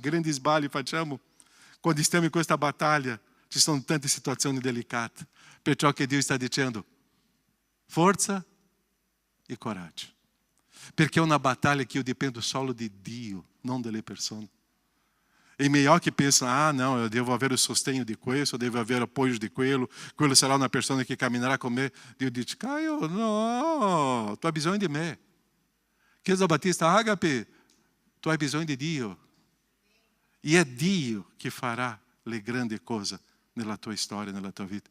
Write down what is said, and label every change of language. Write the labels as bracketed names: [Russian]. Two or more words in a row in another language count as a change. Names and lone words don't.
[Italian] Grandi sbagli facciamo. Quando stiamo in questa battaglia, ci sono tante situazioni delicate. Perciò che Dio sta dicendo, forza e coraggio. Perché è una battaglia che io dipendo solo di Dio, non delle persone. [Portuguese] E melhor que pensam, não, eu [Italian] devo avere il sostegno di questo, eu devo avere appoggio di quello sarà una persona che camminerà con me. Dio dice, Caio, no, tu hai bisogno di me. Chiesa Battista Agape, tu hai bisogno di Dio. E è Dio che farà le grandi cose nella tua storia, nella tua vita.